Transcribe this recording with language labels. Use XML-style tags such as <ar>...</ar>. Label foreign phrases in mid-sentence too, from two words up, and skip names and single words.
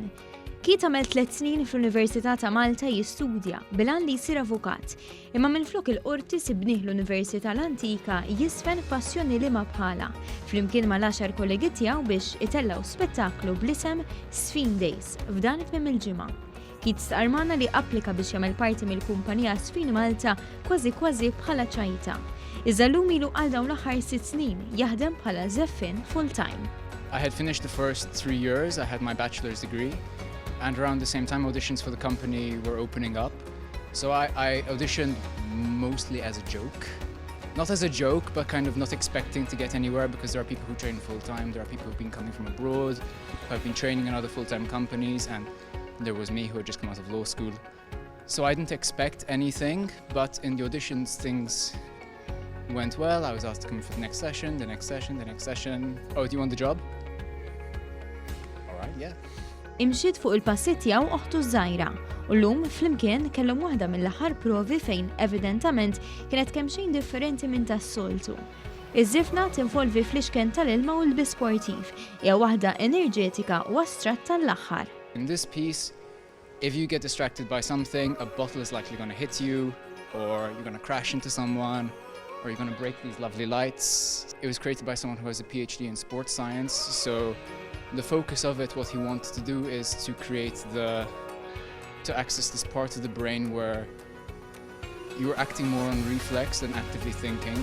<mt>Keith għamel 3 snin fl-Università ta' Malta jistudja bilan li jsir avukat, imma minflok il-qorti sibnieh l-Università l-Antika jisfen passjoni li ma bħala, flimkien mal-10 kollegi tiegħu biex itellaw spettaklu bl-isem Sfin Days f'dan it-tmiem il-ġimgħa. Keith stqarmana li applika biex jagħmel parti mill-kumpanija Sfin Malta kważi bħala ċajta. Iżda llum ilu għal dawn l-aħħar 6 snin jaħdem bħala żeffien full-time.</mt> <en>I had finished the first 3 years, I had my bachelor's degree, and around the same time auditions for the company were opening up. So I auditioned mostly as a joke. Not as a joke, but kind of not expecting to get anywhere, because there are people who train full-time, there are people who've been coming from abroad, who have been training in other full-time companies, and there was me who had just come out of law school. So I didn't expect anything, but in the auditions things went well. I was asked to come for the next session, the next session, the next session. Oh, do you want the job? All right, yeah.</en> <mt>Imxiet fuq il-passi tiegħu oħtu żgħira u llum flimkien kellhom waħda mill-aħħar provi fejn evidentament kienet kemm xejn differenti minn tas-soltu. Iż-żifna tinvolvi fl-ixken tal-ilma u l-bi sportiv, hija waħda enerġetika u astratta l-aħħar.</mt> <en>In this piece, if you get distracted by something, a bottle is likely going to hit you, or you're going to crash into someone, or you're going to break these lovely lights. It was created by someone who has a PhD in sports science, so the focus of it, what he wanted to do is to access this part of the brain where you're acting more on reflex than actively thinking.</en>